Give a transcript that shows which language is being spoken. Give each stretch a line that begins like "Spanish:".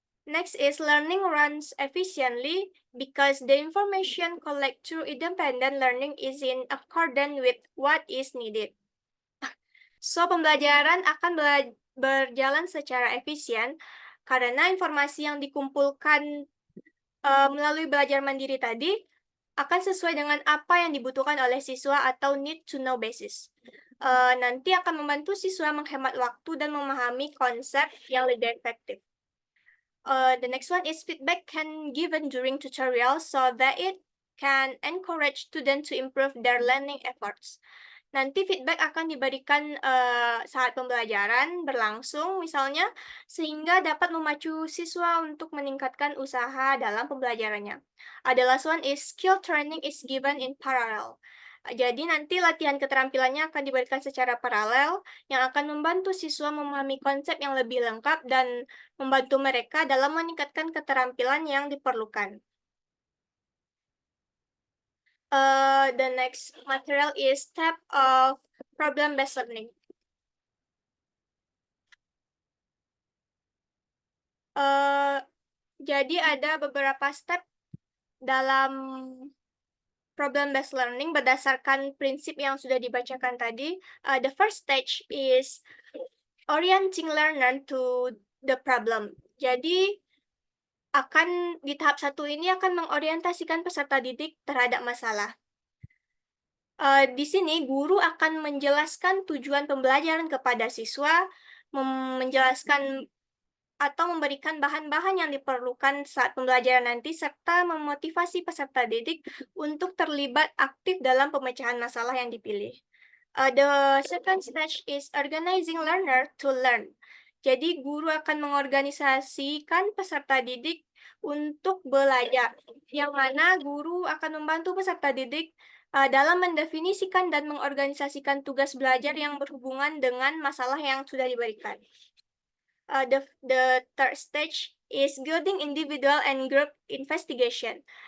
English: Next is learning runs efficiently because the information collected through independent learning is in accordance with what is needed.
Indonesian: So, pembelajaran akan berjalan secara efisien karena informasi yang dikumpulkan melalui belajar mandiri tadi akan sesuai dengan apa yang dibutuhkan oleh siswa atau
English: need to know basis.
Indonesian: Nanti akan membantu siswa menghemat waktu dan memahami konsep yang lebih efektif.
English: The next one is feedback can given during tutorial so that it can encourage students to improve their learning efforts.
Indonesian: Nanti feedback akan diberikan saat pembelajaran berlangsung, misalnya, sehingga dapat memacu siswa untuk meningkatkan usaha dalam pembelajarannya.
English: The last one is skill training is given in parallel.
Indonesian: Jadi nanti latihan keterampilannya akan diberikan secara paralel, yang akan membantu siswa memahami konsep yang lebih lengkap dan membantu mereka dalam meningkatkan keterampilan yang diperlukan.
English: The next material is step of problem-based learning.
Indonesian: Jadi ada beberapa step dalam problem-based learning berdasarkan prinsip yang sudah dibacakan tadi.
English: The first stage is orienting learner to the problem.
Indonesian: Jadi di tahap 1 ini akan mengorientasikan peserta didik terhadap masalah. Di sini guru akan menjelaskan tujuan pembelajaran kepada siswa, menjelaskan atau memberikan bahan-bahan yang diperlukan saat pembelajaran nanti, serta memotivasi peserta didik untuk terlibat aktif dalam pemecahan masalah yang dipilih.
English: The second stage is organizing learner to learn.
Indonesian: Jadi guru akan mengorganisasikan peserta didik untuk belajar, yang mana guru akan membantu peserta didik dalam mendefinisikan dan mengorganisasikan tugas belajar yang berhubungan dengan masalah yang sudah diberikan.
English: The third stage is building individual and group investigation.